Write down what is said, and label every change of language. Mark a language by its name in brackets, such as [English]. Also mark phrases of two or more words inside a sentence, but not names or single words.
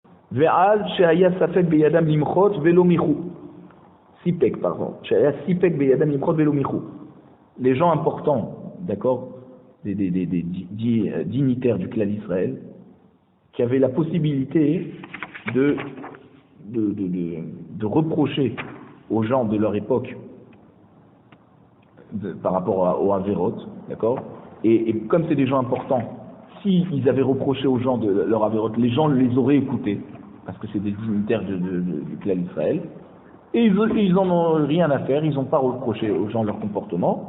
[Hebrew] ועל שהיה ספק בידם למחות ולא מיחו. [French] Sipek, pardon. [Hebrew] שהיה ספק בידם למחות ולא מיחו. [French] Les gens importants, d'accord, des dignitaires du clan d'Israël, qui avaient la possibilité de reprocher aux gens de leur époque par rapport au Averot, d'accord, et comme c'est des gens importants, s'ils avaient reproché aux gens de leur Averot, les gens les auraient écoutés, parce que c'est des dignitaires du clan d'Israël, et ils en ont rien à faire, ils n'ont pas reproché aux gens leur comportement.